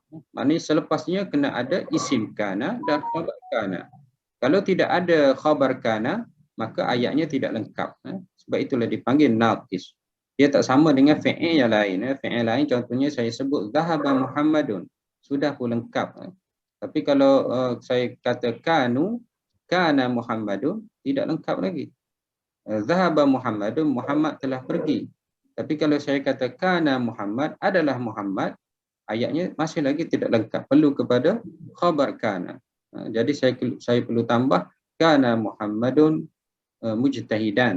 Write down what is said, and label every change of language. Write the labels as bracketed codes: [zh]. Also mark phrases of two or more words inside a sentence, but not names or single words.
[ms] Maknanya selepasnya kena ada [ar] اسم كان [ms] dan [ar] خبر كان. [ms] Kalau tidak ada [ar] خبر كان, [ms] maka ayatnya tidak lengkap. Sebab itulah dipanggil naqis. Dia tak sama dengan fi'il yang lain. Fi'il lain contohnya saya sebut [ar] ذهب محمد. [ms] Sudah pun lengkap. Tapi kalau saya kata [ar] كانوا، كان محمد, [ms] tidak lengkap lagi. [ar] ذهب محمد, [ms] Muhammad telah pergi. Tapi kalau saya kata [ar] كان محمد, [ms] adalah Muhammad, ayatnya masih lagi tidak lengkap. Perlu kepada [ar] خبر كان. [ms] Jadi saya perlu tambah [ar] كان محمد مجتهدا.